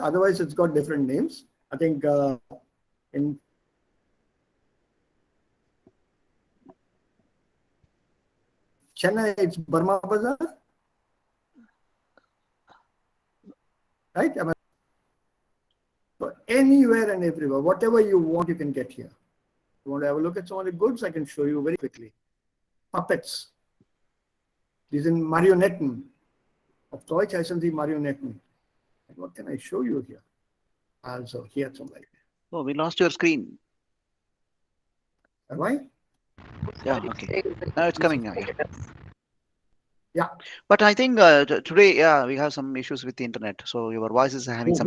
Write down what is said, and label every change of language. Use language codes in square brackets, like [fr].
[en] Otherwise, it's got different names. I think in Chennai, it's Burma Bazaar. Right? So anywhere and everywhere, whatever you want, you can get here. You want to have a look at some of the goods? I can show you very quickly. Puppets. These in Marionetten. [de] Auf Deutsch heißen sie Marionetten. [en] And what can I show you here? Also, here somewhere. Oh, we lost your screen. Am I? Yeah, okay. Now it's coming now. Yeah. Yeah. But I think today, yeah, we have some issues with the internet. So your voice is having some